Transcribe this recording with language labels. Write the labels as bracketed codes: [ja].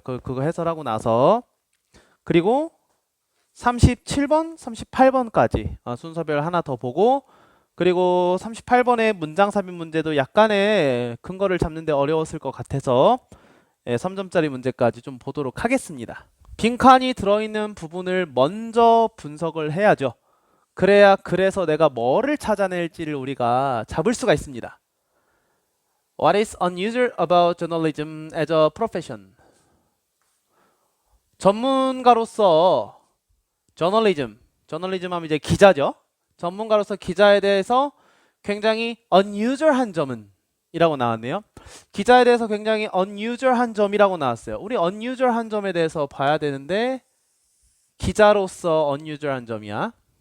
[ko] 그거 해설하고 나서 그리고 37번, 38번까지 순서별 하나 더 보고 그리고 38번의 문장 삽입 문제도 약간의 근거를 잡는데 어려웠을 것 같아서 3점짜리 문제까지 좀 보도록 하겠습니다. 빈칸이 들어있는 부분을 먼저 분석을 해야죠. 그래야 그래서 내가 뭐를 찾아낼지를 우리가 잡을 수가 있습니다. [en] What is unusual about journalism as a profession? [ko] 전문가로서 저널리즘 하면 이제 기자죠. 전문가로서 기자에 대해서 굉장히 unusual한 점은 이라고 나왔네요. 기자에 대해서 굉장히 unusual한 점이라고 나왔어요. 우리 unusual한 점에 대해서 봐야 되는데 기자로서 unusual한 점이야.